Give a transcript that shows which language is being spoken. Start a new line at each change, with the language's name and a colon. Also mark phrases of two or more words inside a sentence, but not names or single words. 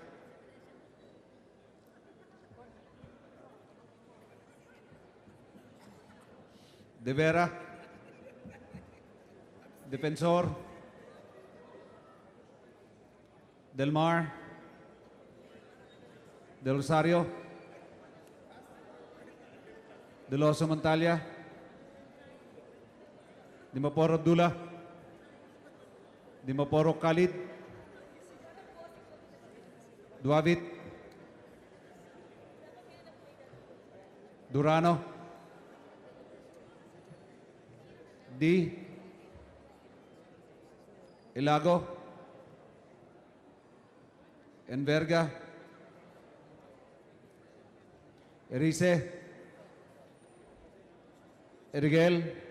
English: De Vera, Defensor, Del Mar, Del Rosario, Del Oso Montalia, Dimaporo Abdullah, Dimaporo Khalid, Duavit, Durano, D, Ilago, Enverga, Erice, Erigel,